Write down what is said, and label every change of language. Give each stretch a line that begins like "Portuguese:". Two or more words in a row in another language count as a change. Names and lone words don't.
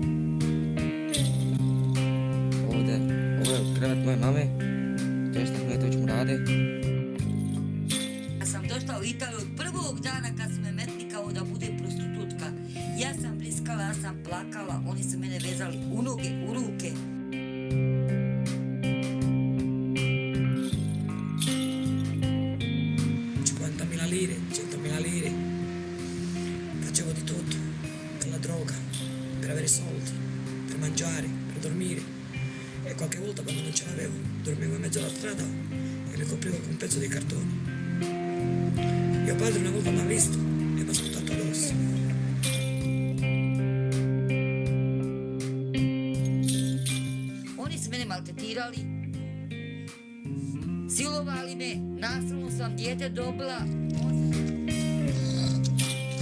Bosnian: Ovo je krevet moje mame, Testa Ahmetović mu rade. Ja sam došla u Italiju od prvog dana kad su me metli kao da budem prostitutka. Ja sam bliskala, ja sam plakala, oni su mene vezali u noge, u ruke.
Italian: Lire, 100.000 lire, facevo di tutto, per la droga, per avere soldi, per mangiare, per dormire, e qualche volta quando non ce l'avevo dormivo in mezzo alla strada e mi coprivo con un pezzo di cartone. Mio padre una volta mi ha visto e mi ha sputato addosso.
Bosnian: Oni su mene maltretirali, silovali me, nasilno sam dijete dobila.